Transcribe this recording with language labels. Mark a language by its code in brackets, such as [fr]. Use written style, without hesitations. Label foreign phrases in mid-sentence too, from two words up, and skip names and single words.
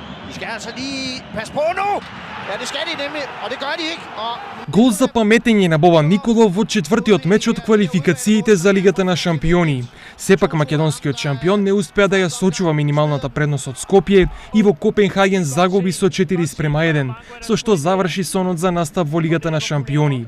[da] De skal altså lige passe på nu. Ja, det skal de nemlig, og det gør de ikke. [mk] Гол за паметење на Бобан Николов во четвртиот меч од квалификациите за Лигата на шампиони. Сепак македонскиот шампион не успеа да ја сочува минималната предност од Скопје и во Копенхаген загуби со 4:1, со што заврши сонот за настап во Лигата на шампиони.